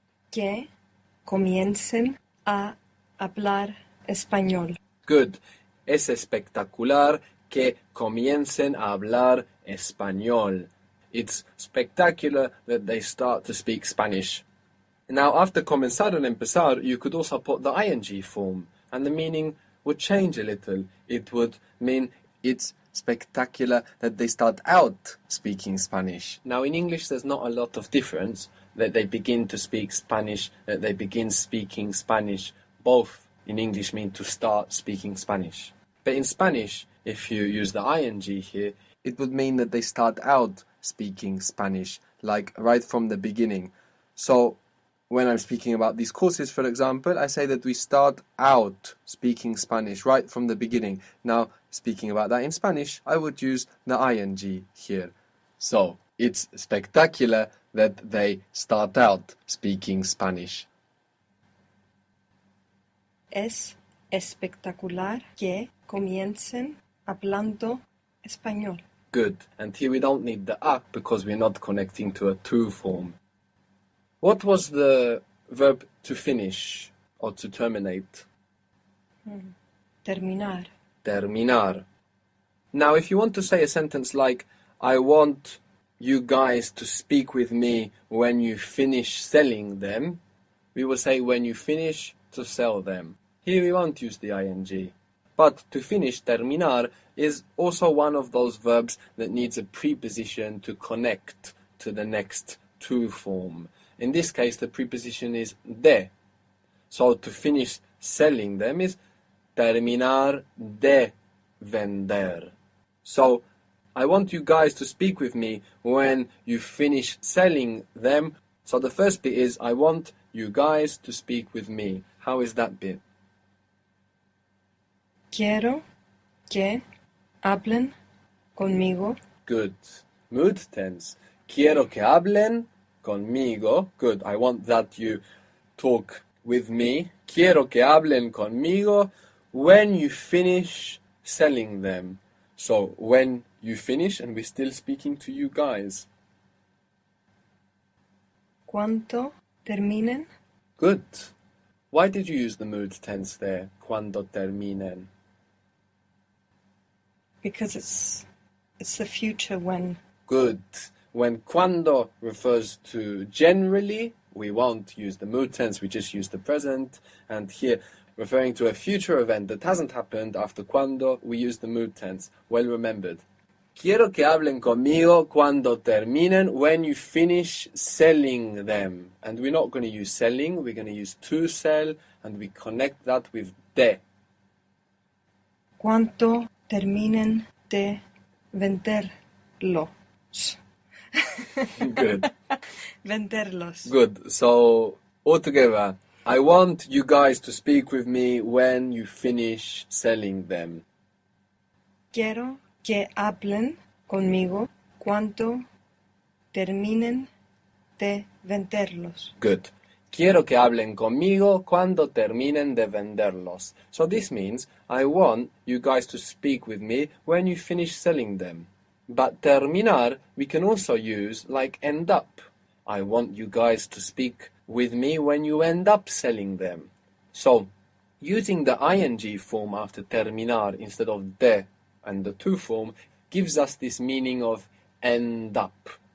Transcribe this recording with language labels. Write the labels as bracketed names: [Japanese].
[Spanish] Que comiencen a hablar español. [English] Good. [Spanish] Es espectacular que comiencen a hablar español. [English] It's spectacular that they start to speak Spanish. Now, after comenzar and empezar, you could also put the ing form, and the meaning would change a little. It would mean it's spectacular that they start out speaking Spanish. Now, in English, there's not a lot of difference that they begin to speak Spanish, that they begin speaking Spanish. Both in English mean to start speaking Spanish. But in Spanish, if you use the ing here, it would mean that they start out speaking Spanish, like right from the beginning. So, when I'm speaking about these courses, for example, I say that we start out speaking Spanish right from the beginning. Now, speaking about that in Spanish, I would use the ing here. So, it's spectacular that they start out speaking Spanish. [Spanish] Es espectacular que comiencen hablando español. [English] Good. And here we don't need the a because we're not connecting to a to form. What was the verb to finish or to terminate? [Spanish] Terminar. Terminar. [English] Now, if you want to say a sentence like, I want you guys to speak with me when you finish selling them, we will say when you finish to sell them. Here we won't use the ing. But to finish, terminar, is also one of those verbs that needs a preposition to connect to the next to form. In this case, the preposition is de. So to finish selling them is [Spanish] terminar de vender. [English] So, I want you guys to speak with me when you finish selling them. So the first bit is, I want you guys to speak with me. How is that bit? [Spanish] Quiero que hablen conmigo. [English] Good. Mood tense. [Spanish] Quiero que hablen conmigo. [English] Good. I want that you talk with me. [Spanish] Quiero que hablen conmigo [English] when you finish selling them. So when you finish and we're still speaking to you guys. [Spanish] Cuando terminen. [English] Good. Why did you use the mood tense there? [Spanish] Cuando terminen. [English] Because it's the future when. Good. When cuando refers to generally, we won't use the mood tense, we just use the present. And here, referring to a future event that hasn't happened, after cuando, we use the mood tense. Well remembered. [Spanish] Quiero que hablen conmigo cuando terminen, [English] when you finish selling them. And we're not going to use selling, we're going to use to sell, and we connect that with de. [Spanish] Cuando terminen de venderlos. [English] Good. [Spanish] Venderlos. [English] Good. So, all together, I want you guys to speak with me when you finish selling them. [Spanish] Quiero que hablen conmigo cuando terminen de venderlos. [English] Good. [Spanish] Quiero que hablen conmigo cuando terminen de venderlos. [English] So this means I want you guys to speak with me when you finish selling them. But terminar we can also use like end up. I want you guys to speak with me when you end up selling them. So using the ing form after terminar instead of de and the to form gives us this meaning of end up.